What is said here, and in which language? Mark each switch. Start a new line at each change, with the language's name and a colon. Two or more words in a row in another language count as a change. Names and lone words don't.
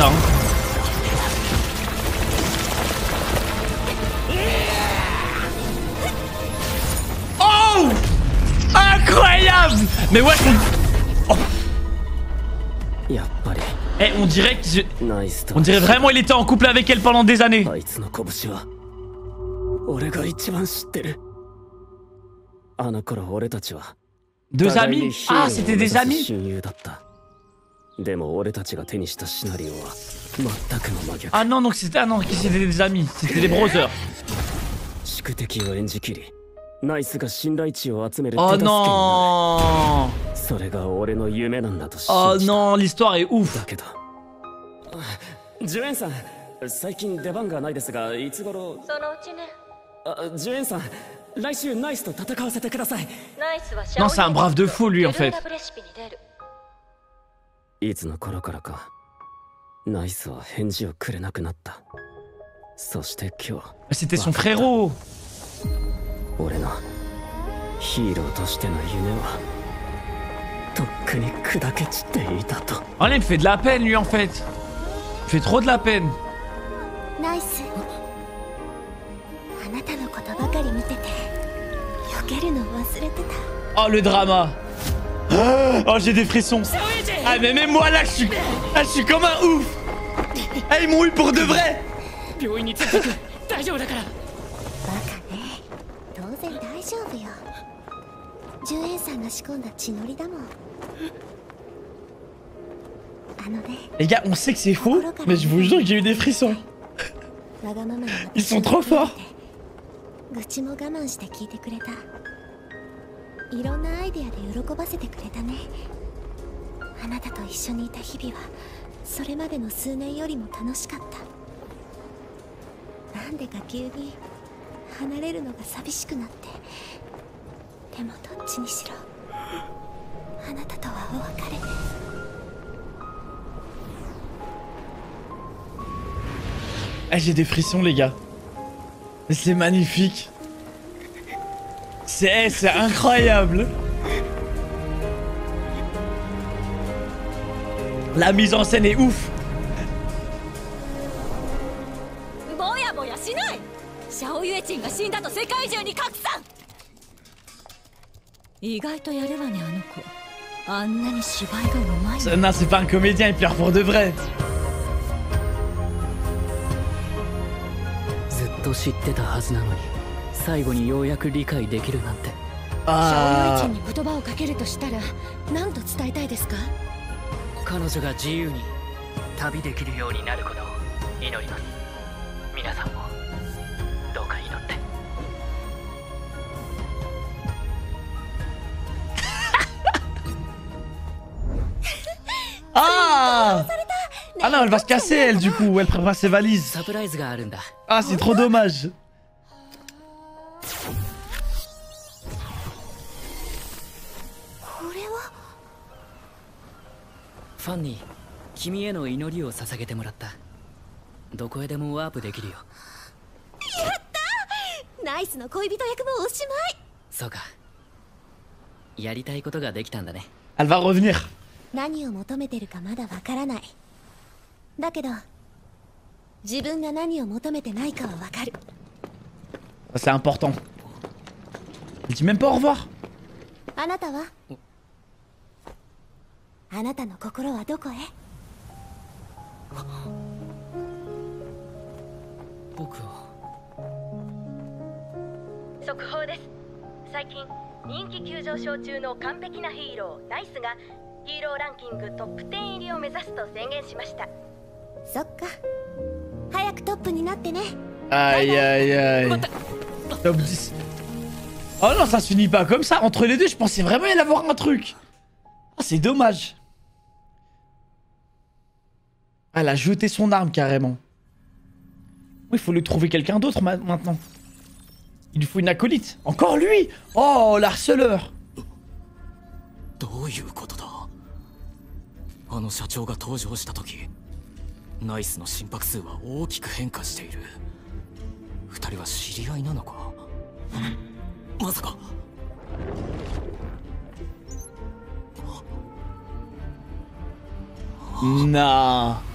French: Hein. Oh, incroyable. Mais ouais. Oh. Eh, on dirait que on dirait vraiment il était en couple avec elle pendant des années.
Japanese: 俺が一番知ってる。あの頃俺たちは
French: Deux amis? Ah, c'était des amis?
Japanese: 親友だった。でも俺たちが手にしたシナリオは全くの真逆。
French: Ah non, donc c'était c'était des amis, c'était des brothers.
Japanese: 宿敵を演じきり、ナイスが信頼値を集める手
French: Oh
Japanese: 助けにな
French: non!
Japanese: る。それが俺の夢なんだと信
French: Oh
Japanese: じた。
French: non, l'histoire est ouf.
Japanese: だけど、ジュエンさん、最近出番がないですが、いつ頃？そのうちね。ジュエンさん、来週ナイスと戦わせてください。ナイスは
French: Non, c'est un brave de fou lui en fait.
Japanese: レシピに出る。いつの頃からか、ナイスは返事をくれなくなった。そして今日、
French: C'était son frérot.
Japanese: 俺のヒーローとしての夢はとっくに砕け散っていたと。
French: Oh là, il me fait de la peine lui en fait. Il me fait trop de la peine.
Japanese: ナイス。あなたのことばかり見てて避けるの忘れてた。
French: Oh le drama. Oh j'ai des frissons. Ah mais même moi là je suis comme un ouf. Ah ils m'ont eu pour de vrai.
Japanese: 病院に連れてく。大丈夫だから。バカね。当然大丈夫よ。ジュエンさんが仕込んだ血のりだもん。あのね。
French: Les gars, on sait que c'est faux, mais je vous jure que j'ai eu des frissons.
Japanese: わがままな
French: Ils sont trop forts.
Japanese: 愚痴も我慢して聞いてくれた。いろんなアイデアで喜ばせてくれたね。あなたと一緒にいた日々はそれまでの数年よりも楽しかった。なんでか急に離れるのが寂しくなって。でもどっちにしろあなたとはお別れ。
French: Ah j'ai des frissons les gars. C'est magnifique. C'est incroyable. La mise en scène est ouf.
Japanese: ぼやぼやしない。シャオユエチンが死んだと世界中に拡散。意外とやるわねあの子。あんなに芝居がうまい。
French: Non, c'est pas un comédien, il pleure pour de vrai.
Japanese: ずっと知ってたはずなのに、最後にようやく理解できるなんて。シャオユエチン Ah. に言葉をかけるとしたら何と伝えたいですか？彼女が自由に旅できるようになることを祈ります。皆さんもどうか祈って。 Ah.
French: Ah non, elle va se casser elle du coup, elle prépare ses valises.
Japanese: サプライズがあるんだ。
French: Ah c'est trop dommage.
Japanese: これはファンに君への祈りを捧げてもらった。どこへでもワープできるよ。やったー。ナイスの恋人役もおしまい。そうか。やりたいことができたんだね。
French: Elle va revenir.
Japanese: 何を求めてるかまだわからない。だけど自分が何を求めてないかはわかる。
French: C'est important. Elle dit même pas au revoir.
Japanese: あなたは？あなたの心はどこへ？僕を。速報です。最近人気急上昇中の完璧なヒーローナイスがヒーローランキングトップ10入りを目指すと宣言しました。そっか。早くトップになってね。
French: Aïe aïe aïe. Top 10. Oh non, ça se finit pas comme ça. Entre les deux, je pensais vraiment y avoir un truc. Ah, c'est dommage. Elle a jeté son arme carrément. Il faut lui trouver quelqu'un d'autre maintenant. Il lui faut une acolyte. Encore lui. Oh, l'harceleur.
Japanese: どういうことだ。あの社長が登場した時、ナイスの心拍数は大きく変化している。二人は知り合いなのか。まさか。 Nah.